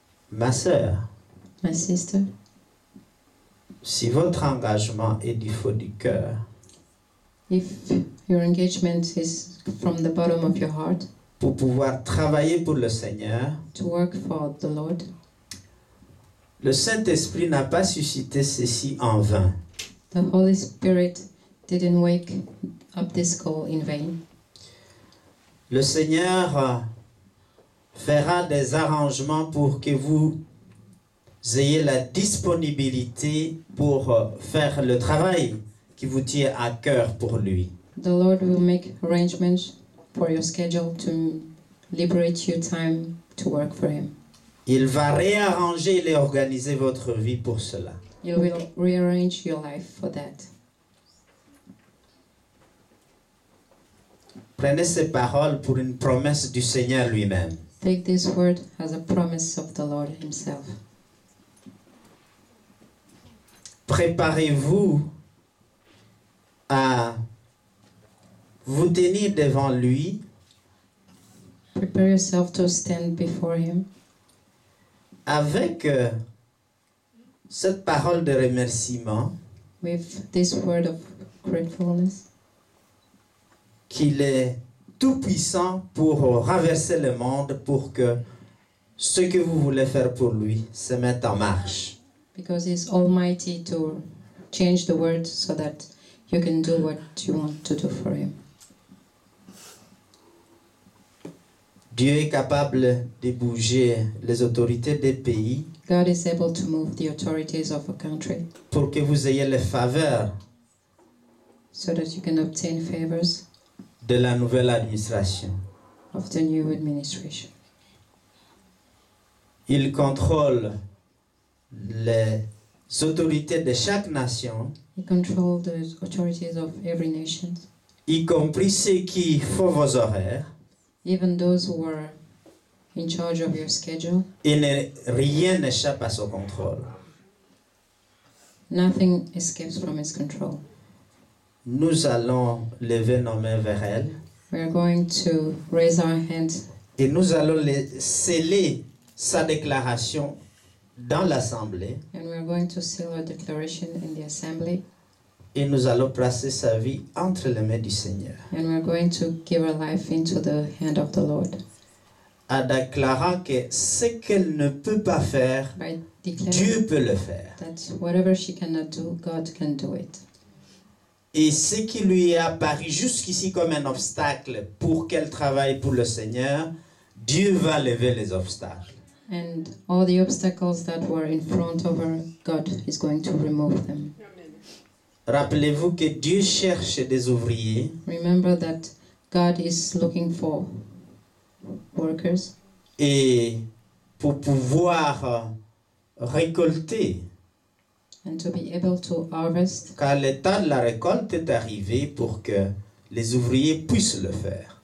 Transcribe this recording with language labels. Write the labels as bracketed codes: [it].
[fr] Ma sœur, [en] My sister, [fr] si votre engagement est du fond du cœur, [en] if your engagement is from the bottom of your heart [fr] pour pouvoir travailler pour le Seigneur, [en] to work for the Lord, [fr] le Saint-Esprit n'a pas suscité ceci en vain. [en] the Holy Spirit didn't wake up this call in vain. [fr] Le Seigneur fera des arrangements pour que vous ayez la disponibilité pour faire le travail qui vous tient à cœur pour lui. [en] The Lord will make arrangements for your schedule to liberate you time to work for Him. [fr] Il va réarranger et organiser votre vie pour cela. [en] He will rearrange your life for that. [fr] Prenez ces paroles pour une promesse du Seigneur lui-même. [en] Take this word as a promise of the Lord Himself. [fr] Préparez-vous à vous tenir devant lui [en] Prepare yourself to stand before Him [fr] avec cette parole de remerciement [en] with this word of gratefulness, [fr] qu'il est tout puissant pour renverser le monde, pour que ce que vous voulez faire pour lui se mette en marche. [en] because He's almighty to change the world so that you can do what you want to do for Him. [fr] Dieu est capable de bouger les autorités des pays [en] God is able to move the authorities of a country [fr] pour que vous ayez les faveurs [en] so that you can obtain favors [fr] de la nouvelle administration. [en] of the new administration. [fr] Il contrôle les autorités de chaque nation, [en] He controls the authorities of every nation, [fr] y compris ceux qui font vos horaires, [en] even those who are in charge of your schedule. [fr] et rien n'échappe à son contrôle. [en] Nothing escapes from His control. [fr] Nous allons lever nos mains vers elle [en] We are going to raise our hands [fr] et nous allons sceller sa déclaration dans l'assemblée [en] and we are going to seal our declaration in the assembly, [fr] et nous allons placer sa vie entre les mains du Seigneur, [en] and we are going to give our life into the hand of the Lord [fr] en déclarant que ce qu'elle ne peut pas faire, [en] by declaring [fr] Dieu peut le faire. [en] that whatever she cannot do, God can do it. [fr] Et ce qui lui est apparu jusqu'ici comme un obstacle pour qu'elle travaille pour le Seigneur, Dieu va lever les obstacles. [en] And all the obstacles that were in front of her, God is going to remove them. [fr] Rappelez-vous que Dieu cherche des ouvriers [en] Remember that God is looking for workers, [fr] et pour pouvoir récolter, [en] and to be able to harvest, [fr] car le temps de la récolte est arrivé pour que les ouvriers puissent le faire.